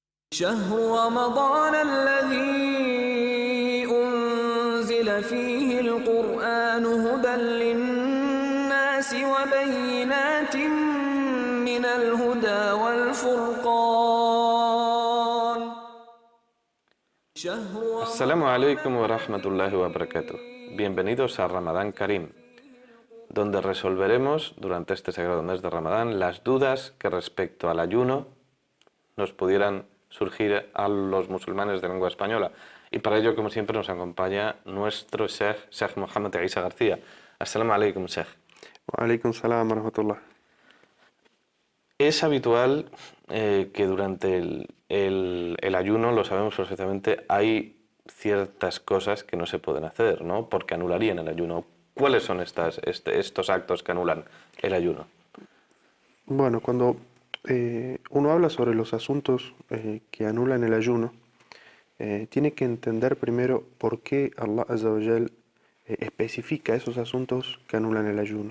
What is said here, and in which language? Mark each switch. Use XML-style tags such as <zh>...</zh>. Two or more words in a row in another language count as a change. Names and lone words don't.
<ar>شهر رمضان الذي أنزل فيه القرآن هدى للناس وبينات من الهدى والفرقان شهر Assalamu رمضان عليكم ورحمة الله وبركاته.</ar> <es>Bienvenidos a Ramadán Karim, donde resolveremos durante este sagrado mes de Ramadán las dudas que respecto al ayuno nos pudieran surgir a los musulmanes de lengua española. Y para ello, como siempre, nos acompaña nuestro Sheikh Mohamed Isa García.</es> <ar>السلام عليكم، شيخ. وعليكم السلام ورحمة الله.</ar> <es>Es habitual que durante el ayuno, lo sabemos perfectamente, hay ciertas cosas que no se pueden hacer, ¿no? Porque anularían el ayuno. ¿Cuáles son estos actos que anulan el ayuno? Bueno, cuando uno habla sobre los asuntos que anulan el ayuno, tiene que entender primero por qué Allah</es> <ar>عز وجل</ar> <es>especifica esos asuntos que anulan el ayuno.</es>